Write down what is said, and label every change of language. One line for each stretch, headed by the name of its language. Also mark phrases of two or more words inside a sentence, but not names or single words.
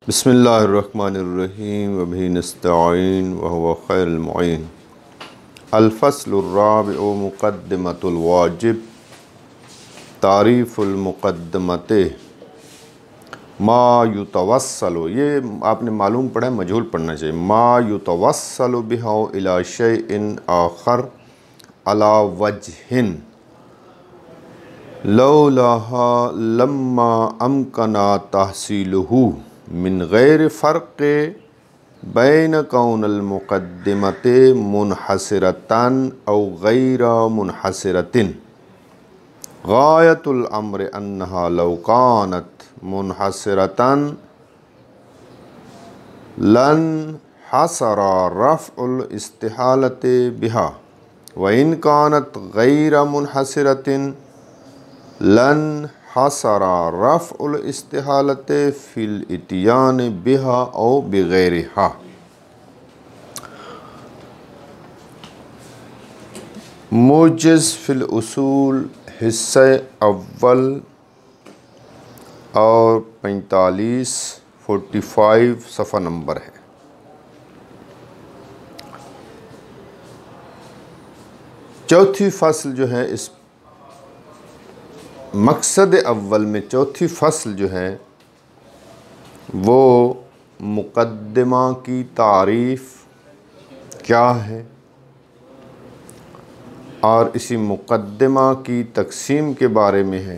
Arabic: بسم الله الرحمن الرحيم وبه نستعين وهو خير المعين. الفصل الرابع مقدمة الواجب تعريف المقدمة ما يتوصل.
Urdu: یہ آپ نے معلوم پڑھا ہے، مجہول پڑھنا چاہیے.
Arabic: ما يتوصل بها إلى شيء آخر على وجه لولاها لما أمكن تحصيله من غير فرق بين كون المقدمة منحصرة أو غير منحصرة. غاية الأمر أنها لو كانت منحصرة لانحصر رفع الاستحالة بها وإن كانت غير منحصرة لانحصر رفع الاستحالة في الإتيان بها أو بغيرها.
Urdu: موجز فی الاصول حصہ اول اور 45 صفحہ نمبر ہے. چوتھی فصل جو ہے، اس مقصد اول میں چوتھی فصل جو ہے وہ مقدمہ کی تعریف کیا ہے اور اسی مقدمہ کی تقسیم کے بارے میں ہے.